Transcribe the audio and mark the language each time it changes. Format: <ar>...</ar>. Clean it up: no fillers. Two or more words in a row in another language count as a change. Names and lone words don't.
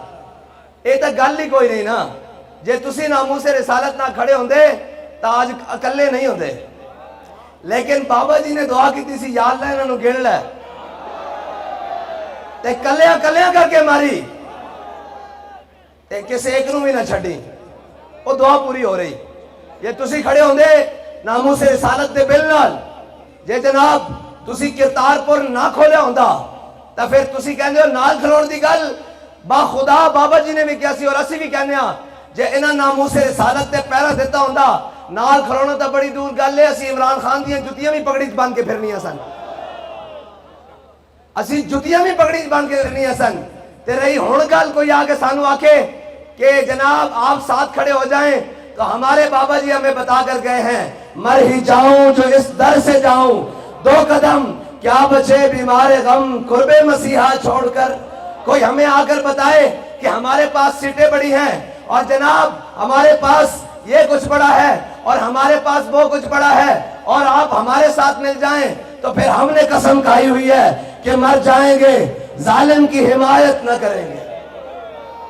<pa>یہ تو گل ہی کوئی نہیں نا، جے تسی ناموس رسالت نہ کھڑے ہوندے تو آج اکلے نہیں ہوندے، لیکن بابا جی نے دعا کی تھی سی، یا اللہ انہوں نے گن لے تے کلیاں کلیاں کر کے ماری تے کسی ایک نو بھی نہ چھڑی،</pa> <ur>وہ دعا پوری ہو رہی۔</ur> <pa>یہ تسی کھڑے ہوندے ناموس رسالت دے بل نال، جے جناب تسی کرتارپور نہ کھولے ہوندا تا پھر تسی کہندے ہو نال کھلون دی گل با خدا بابا جی نے بھی کیا سی اور اسی بھی کہنے ہاں، جے انہاں ناموس رسالت تے پہرا دیتا ہوندا نال کھلونا تا بڑی دور گل ہے، اسی عمران خان دیاں جتیاں بھی پگڑی باندھ کے پھرنیاں سن، اسی جتیاں بھی پگڑی باندھ کے پھرنیاں سن۔ تے رہی ہن گل کوئی آگے سانو آکے</pa> <ur>کہ جناب آپ ساتھ کھڑے ہو جائیں، تو ہمارے بابا جی ہمیں بتا کر گئے ہیں، مر ہی جاؤں جو اس در سے جاؤں، دو قدم کیا بچے بیمار غم قرب مسیحا چھوڑ کر۔ کوئی ہمیں آ کر بتائے کہ ہمارے پاس سیٹیں بڑی ہیں اور جناب ہمارے پاس یہ کچھ بڑا ہے اور ہمارے پاس وہ کچھ بڑا ہے، اور آپ ہمارے ساتھ مل جائیں تو پھر ہم نے قسم کھائی ہوئی ہے کہ مر جائیں گے ظالم کی حمایت نہ کریں گے۔</ur>